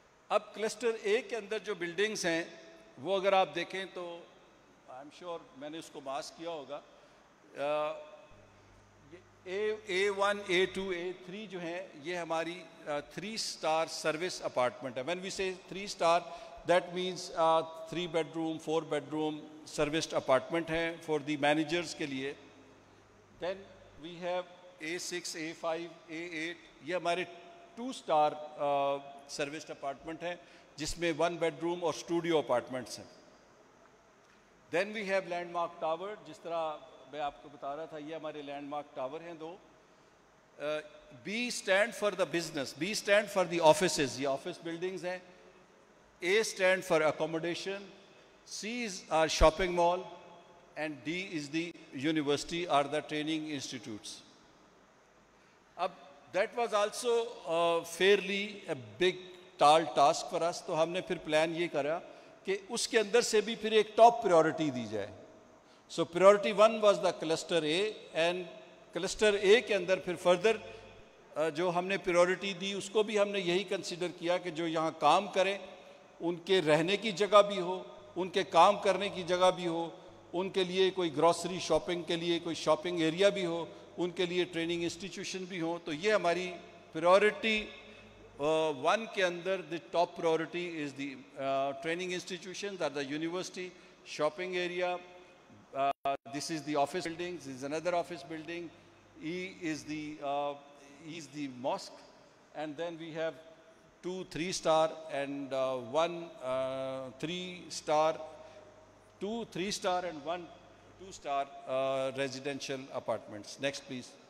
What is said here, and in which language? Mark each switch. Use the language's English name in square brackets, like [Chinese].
[Urdu] اب cluster A کے اندر جو بلڈنگز ہیں وہ اگر آپ دیکھیں تو [English] I am sure [Urdu] میں نے اس کو مارک کیا ہوگا. A1, A2, A3 جو ہیں یہ ہماری 3 star سروس اپارٹمنٹ ہے. [English] When we say 3 star that means 3 bedroom, 4 bedroom serviced apartment ہیں for the managers [Urdu] کے لیے. [English] Then we have A6, A5, A8 [Urdu] یہ ہمارے [English] 2 star serviced apartment [Urdu] ہیں جس میں [English] 1 bedroom [Urdu] اور اسٹوڈیو اپارٹمنٹس ہیں. [English] Then we have landmark tower. [Urdu] جس طرح میں آپ کو بتا رہا تھا یہ ہمارے لینڈ مارک ٹاور ہیں 2. [English] B stand for the business, B stand for the offices, [Urdu] یہ آفس بلڈنگز ہیں. [English] A stand for accommodation, C is our shopping mall, and D is the university or the training institutes. اب that was also fairly a big tall task for us. [Urdu] تو ہم نے پھر plan یہ کرا کہ اس کے اندر سے بھی پھر ایک ٹاپ پریورٹی دی جائے. [English] So priority 1 was the cluster A, [Urdu] and cluster A کے اندر پھر further جو ہم نے priority دی اس کو بھی ہم نے یہی consider کیا کہ جو یہاں کام کریں ان کے رہنے کی جگہ بھی ہو, ان کے کام کرنے کی جگہ بھی ہو, ان کے لیے کوئی گروسری شاپنگ کے لیے کوئی شاپنگ ایریا بھی ہو, ان کے لیے ٹریننگ انسٹیٹیوشن بھی ہو. تو یہ ہماری priority 1 کے اندر [English] the top priority is the training institutions or the university, shopping area. This is the office building, this is another office building. E is the mosque, and then we have 2 3-star and 1 3-star, 2 3-star and 1 2-star residential apartments. Next please.